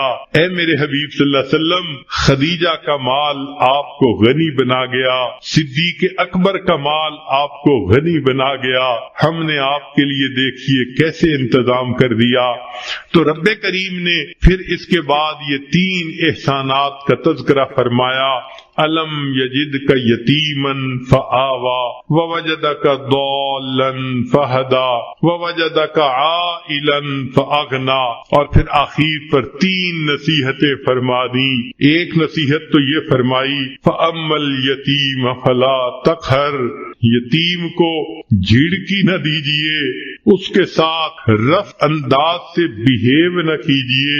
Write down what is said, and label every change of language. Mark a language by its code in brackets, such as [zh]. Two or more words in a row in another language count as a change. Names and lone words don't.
[ur] اے میرے حبیب صلی اللہ علیہ وسلم، خدیجہ کا مال آپ کو غنی بنا گیا، صدیق اکبر کا مال آپ کو غنی بنا گیا، ہم نے آپ کے لیے دیکھیے کیسے انتظام کر دیا۔ تو رب کریم نے پھر اس کے بعد یہ 3 احسانات کا تذکرہ فرمایا۔ [ar] ألم يجدك يتيما فآوى ووجدك ضالا فهدى ووجدك عائلا فأغنى. [ur] اور پھر آخر پر 3 نصیحتیں فرما دی. ایک نصیحت تو یہ فرمائی [ar] فأما اليتيم فلا تقهر, [ur] یتیم کو جھڑکی نہ دیجیے، اس کے ساتھ رف انداز سے بیہیو نہ کیجیے.